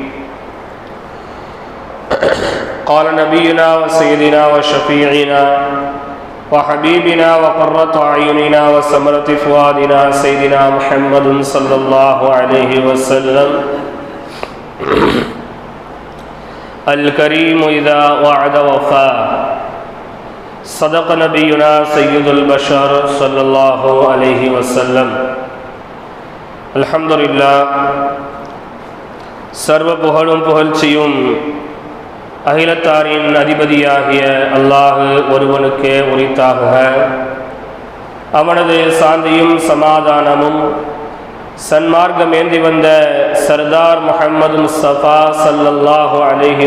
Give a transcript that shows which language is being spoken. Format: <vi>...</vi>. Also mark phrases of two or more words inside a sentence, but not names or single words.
<ar>قال نبينا وسيدنا وشفيعنا وحبيبنا وقرة أعيننا وثمرة فؤادنا سيدنا محمد صلى الله عليه وسلم: الكريم إذا وعد وفى. صدق نبينا سيد البشر صلى الله عليه وسلم. الحمد لله.</ar> <ta>சர்வ புகழும் புகழ்ச்சியும் அகிலத்தாரின் அதிபதியாகிய அல்லாஹ் ஒருவனுக்கே உரித்தாகுக. அவனது சாந்தியும் சமாதானமும் சன்மார்க்கம் ஏந்தி வந்த சர்தார் முஹம்மது முஸ்தபா</ta> <ar>صلى الله عليه</ar>